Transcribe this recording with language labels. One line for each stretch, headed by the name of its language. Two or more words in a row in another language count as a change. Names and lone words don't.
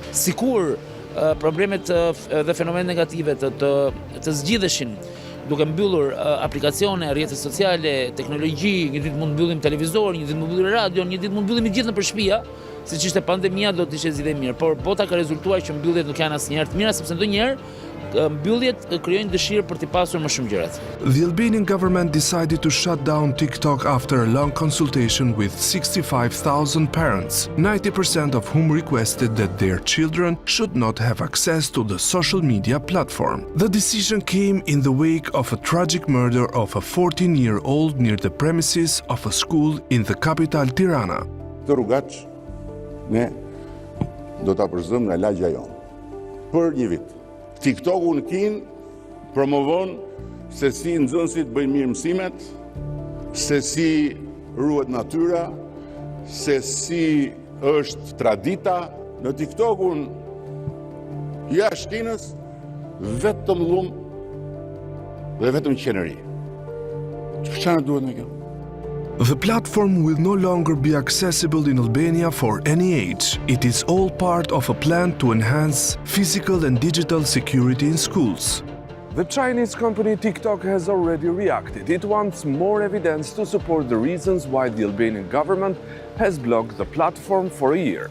Albanian: Sikur problemet dhe fenomenet negative të zgjidheshin duke mbyllur aplikacione, rrjete sociale, teknologji, një ditë mund mbyllim televizor, një ditë mund mbyllim radio, një ditë mund mbyllim i gjithë nëpër shtëpia, siç ishte pandemia do të ishte zgjidhje mirë, por bota ka rezultuar që mbylljet nuk janë asnjëherë të mira sepse ndonjëherë mbylljet krijojnë dëshirë për të pasur më shumë gjërat.
English: The Albanian government decided to shut down TikTok after a long consultation with 65,000 parents, 90% of whom requested that their children should not have access to the social media platform. The decision came in the wake of a tragic murder of a 14-year-old near the premises of a school in the capital Tirana.
Albanian: Të rrugaç ne do ta përzëm nga lagja jonë për një vit. TikToku në Kinë promovon se si nxënësit bëjnë mirë mësimet, se si ruhet natyra, se si është tradita. Në TikTokun jashtë Kinës vetëm lum dhe vetëm qenëri. Çfarë duhet ne kjo?
English: The platform will no longer be accessible in Albania for any age. It is all part of a plan to enhance physical and digital security in schools. The Chinese company TikTok has already reacted. It wants more evidence to support the reasons why the Albanian government has blocked the platform for a year.